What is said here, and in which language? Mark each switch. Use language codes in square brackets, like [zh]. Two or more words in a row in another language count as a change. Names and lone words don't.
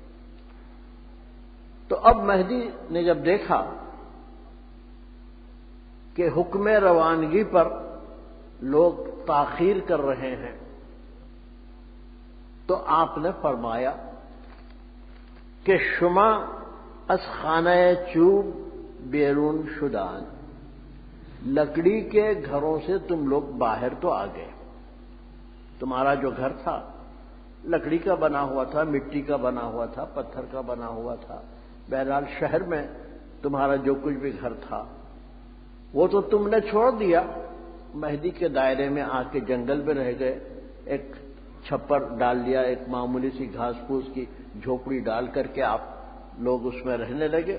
[ur] تو اب مہدی نے جب دیکھا کہ حکم روانگی پر لوگ تاخیر کر رہے ہیں، تو آپ نے فرمایا کہ [fa] شما از خانہ چوب بیرون شدان، [ur] لکڑی کے گھروں سے تم لوگ باہر تو آ گئے۔ تمہارا جو گھر تھا لکڑی کا بنا ہوا تھا، مٹی کا بنا ہوا تھا، پتھر کا بنا ہوا تھا۔ بہرحال شہر میں تمہارا جو کچھ بھی گھر تھا وہ تو تم نے چھوڑ دیا، مہدی کے دائرے میں آ کے جنگل میں رہ گئے، ایک چھپر ڈال لیا، ایک معمولی سی گھاس پھوس کی جھوپڑی ڈال کر کے آپ لوگ اس میں رہنے لگے۔